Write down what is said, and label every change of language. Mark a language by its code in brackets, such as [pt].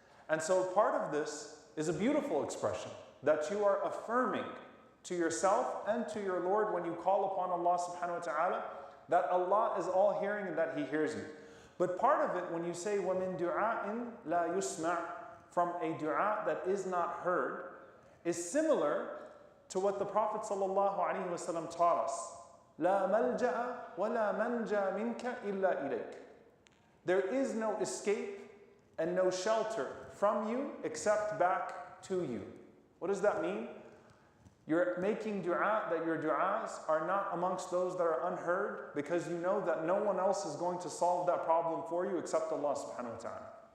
[en] And so part of this is a beautiful expression that you are affirming to yourself and to your Lord when you call upon Allah subhanahu wa ta'ala that Allah is all hearing and that He hears you. But part of it when you say [ar] وَمِن دُعَاءٍ لَا يُسْمَعْ, [en] from a dua that is not heard, is similar to what the Prophet ﷺ taught us. [ar] لا ملجأ ولا منجا منك إلا إليك. [en] There is no escape and no shelter from you except back to you. What does that mean? You're making dua that your duas are not amongst those that are unheard because you know that no one else is going to solve that problem for you except Allah subhanahu wa ta'ala.